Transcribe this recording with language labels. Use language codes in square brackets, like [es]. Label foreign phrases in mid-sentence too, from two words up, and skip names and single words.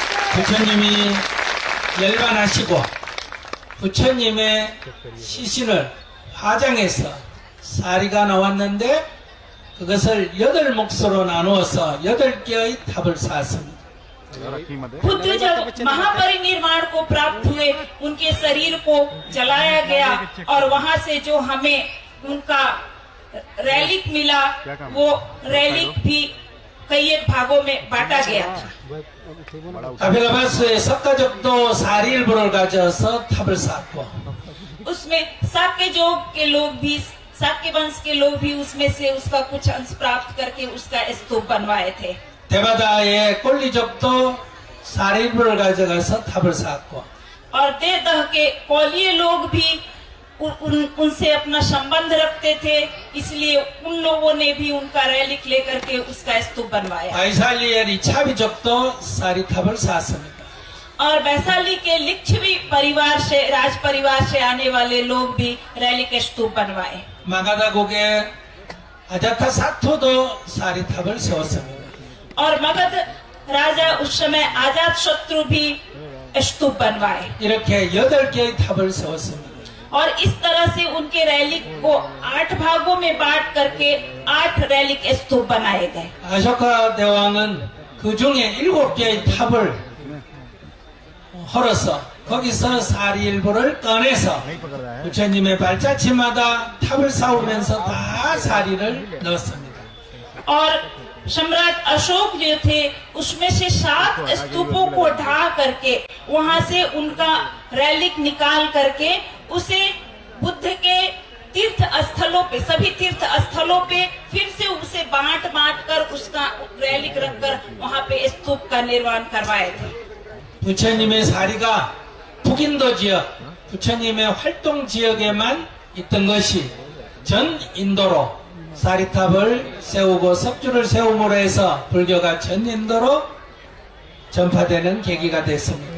[ko] 부처님이 열반하시고 부처님의 시신을 화장해서 사리가 나왔는데 그것을 8몫으로 나누어서 8개의 탑을 쌓았습니다. [hi] बुद्ध जब महापरिनिर्वाण को प्राप्त हुए उनके शरीर को जलाया गया और वहां से जो हमें उनका रैलिक मिला वो रैलिक भी कई एक भागों में बांटा गया था। [ko] 가빌라바스의 석가족도 사리일보를 가져서 탑을 쌓고 [hi] उसमें साक्यजोग के लोग भी साक्य वंश के लोग भी उसमें से उसका कुछ अंश प्राप्त करके उसका स्तूप बनवाए थे। [ko] 대바다의 꼴리족도 사리일보를 가져가서 탑을 쌓고 [hi] और देवदह के कौलिये लोग भी उनसे अपना संबंध रखते थे, इसलिए उन लोगों ने भी उनका रैलिक लेकर के उसका स्तूप बनवाया। [ko] 바이살리의 리차비족도 사리탑을 쌓았습니다. [hi] और वैशाली के लिच्छवी परिवार से राज परिवार से आने वाले लोग भी रैलिक स्तूप बनवाए। [ko] 마가다국의 아자타 사토도 사리탑을 세웠습니다. [hi] और मगध राजा उस समय आजाद शत्रु भी स्तूप बनवाए। [ko] 이렇게 8개의 탑을 세웠습니다. [hi] और इस तरह से उनके रैलिक को 8 भागों में बांट करके 8 रैलिक स्तूप बनाए गए। [ko] 아쇼카 대왕은 그 중에 7개의 탑을 헐어서 거기서 사리일보를 꺼내서 부처님의 발자취마다 탑을 쌓으면서 다 사리를 넣었습니다. [hi] और सम्राट अशोक जो थे उसमें से 7 स्तूपों को ढा करके वहां से उनका रैलिक निकाल करके उसे बुद्ध के तीर्थ स्थलों पे सभी तीर्थ स्थलों पे फिर से उसे बांट कर उसका रैलिक रखकर वहां पे स्तूप का निर्माण करवाए थे। [ko] 부처님의 사리가 북인도 지역, 부처님의 활동 지역에만 있던 것이 전 인도로 사리탑을 세우고 석주를 세움으로 해서 불교가 전 인도로 전파되는 계기가 됐습니다.